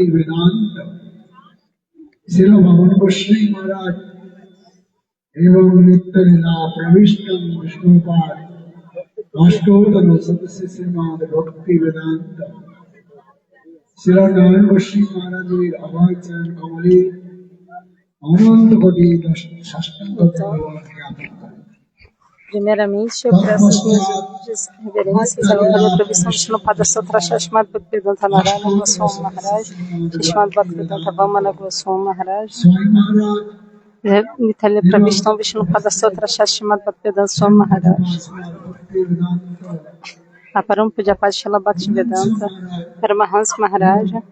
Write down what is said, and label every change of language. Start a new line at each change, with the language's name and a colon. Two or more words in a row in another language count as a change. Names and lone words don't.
Sanskrit: वेदांत श्रील भगवान गोस्वामी महाराज एवं नित्यलीला प्रविष्ट विष्णुपाद अष्टोत्तर सदस्य श्रीमद भक्ति वेदांत श्रील नारायण गोस्वामी महाराज अभय चरण कमली
Portuguese: Primeiramente, eu presto as minhas reverências ao Imperador Provisão Vishnupada Sotra Shashmad Bhaktivedanta Narayana Goswami Maharaj, Shashmad Bhaktivedanta Vamana Goswami Maharaj, Nitalya Pravishtam Vishnupada Sotra Shashmad Bhaktivedanta Swami Maharaj, Aparam Pujapad Shala Bhaktivedanta Paramahansa Maharaj,